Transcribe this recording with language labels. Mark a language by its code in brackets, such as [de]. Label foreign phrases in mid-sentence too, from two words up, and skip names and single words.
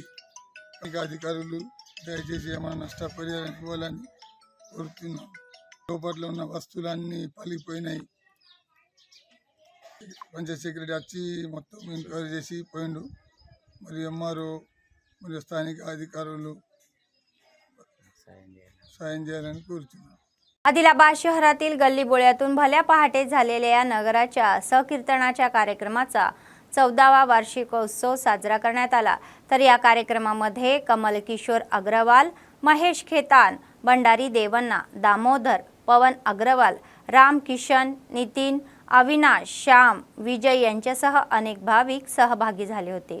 [te] ఇంకా అధికారులు దయచేసి ఏమైనా నష్టపరిహారం ఇవ్వాలని కోరుతున్నాం. లోపల ఉన్న వస్తువులన్నీ పలిపోయినాయి. పంచాయత్ సెక్రటరీ వచ్చి మొత్తం ఎంక్వైరీ చేసి పోయిండు. మరి ఎంఆర్ఓ మరియు స్థానిక అధికారులు [mr] सायन द्यायला [te] कोरुతున్నాం. [mr] आदिलाबाद शहरातील गल्लीबोळ्यातून भल्या पहाटे झालेल्या या नगराच्या सकीर्तनाच्या कार्यक्रमाचा 14वा वार्षिकोत्सव साजरा करण्यात आला. तर या कार्यक्रमामध्ये कमल किशोर अग्रवाल, महेश खेतान, भंडारी देवन्ना, दामोदर, पवन अग्रवाल, राम किशन, नितीन, अविनाश, श्याम, विजय यांच्यासह अनेक भाविक सहभागी झाले होते.